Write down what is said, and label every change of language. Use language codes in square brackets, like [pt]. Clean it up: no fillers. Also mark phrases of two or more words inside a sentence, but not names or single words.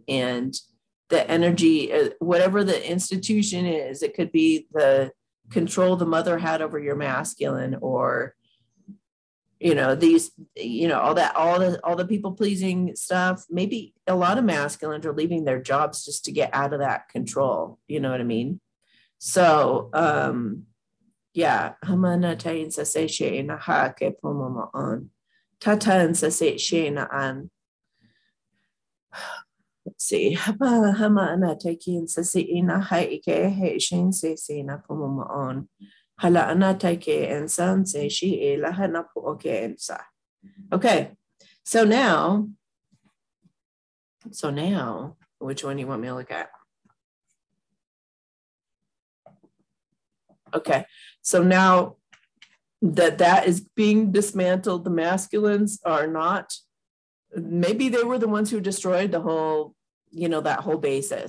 [en] And the energy, whatever the institution is, it could be the control the mother had over your masculine, or all the people pleasing stuff. Maybe a lot of masculines are leaving their jobs just to get out of that control. You know what I mean? So, yeah. Hamana tayin sa se she na ha ke pomoma on. Tata sa se she na an. Let's see. Hamana tayin sa se ina ha ike he shin se na pomoma on. Hala ana taike and san se she e lahana po okay and sa. Okay. So now, which one do you want me to look at? Okay, so now that is being dismantled, the masculines are not, maybe they were the ones who destroyed the whole, that whole basis.